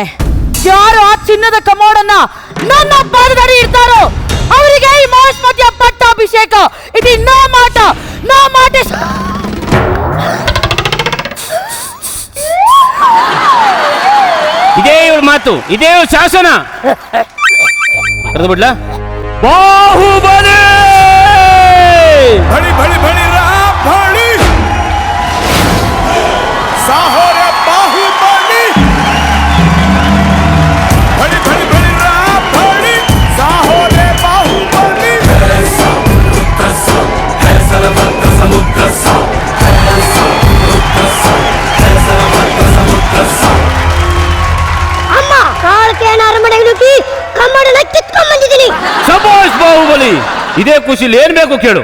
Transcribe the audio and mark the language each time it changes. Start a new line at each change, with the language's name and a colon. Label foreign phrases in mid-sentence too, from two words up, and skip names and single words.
Kannada: ಯಾರು ಆ ಚಿನ್ನದ ಕಮೋಡನ್ನ ನನ್ನ ಪಾದದಡಿ ಇರ್ತಾರೋ ಅವರಿಗೆ ಈ ಮಾಸ್ ಮಧ್ಯ ಪಟ್ಟಾಭಿಷೇಕ. ಇದು ನೋ ಮಾಟ, ನೋ ಮಾಟ. ಇದೇ ಇವ್ರ ಮಾತು, ಇದೇ ಇವ್ರ ಶಾಸನ. ಕರೆದು ಬಿಡ್ಲಾ? ಬಾಹುಬಲಿ
Telugu: భడీ భడీ భడీ రామ భడీ సాహోరే బాహుబలీ భడీ భడీ భడీ రామ భడీ సాహోరే బాహుబలీ
Kannada: ಅಮ್ಮ ಕಾಳಕ್ಕೆ ಅರಮನೆಗೆ ನುಗ್ಗಿ ಕಮ್ಮಡನ್ನ ಕಿತ್ಕೊಂಡ್ ಬಂದಿದ್ದೀನಿ. ಶಬಾಷ್ ಬಾಹುಬಲಿ, ಇದೇ ಖುಷಿಲಿ ಏನ್ ಬೇಕು ಕೇಳು.